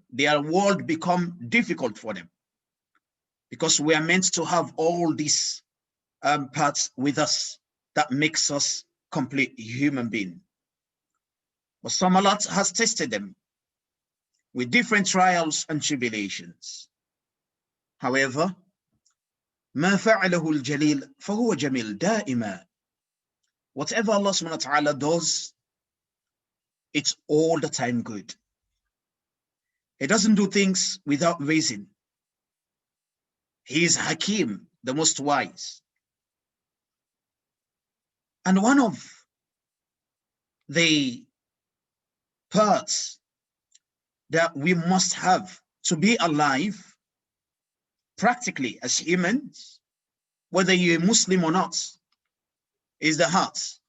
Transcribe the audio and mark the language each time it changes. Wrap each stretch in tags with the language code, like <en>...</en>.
<en>Their world become difficult for them, because we are meant to have all these parts with us that makes us complete human being. But some Allah has tested them with different trials and tribulations.</en> <ar>However, ما فعله الجليل فهو جميل دائما.</ar> <en>Whatever Allah subhanahu wa ta'ala does, it's all the time good. He doesn't do things without reason. He is Hakim, the most wise. And one of the parts that we must have to be alive, practically as humans, whether you're a Muslim or not, is the heart.</en>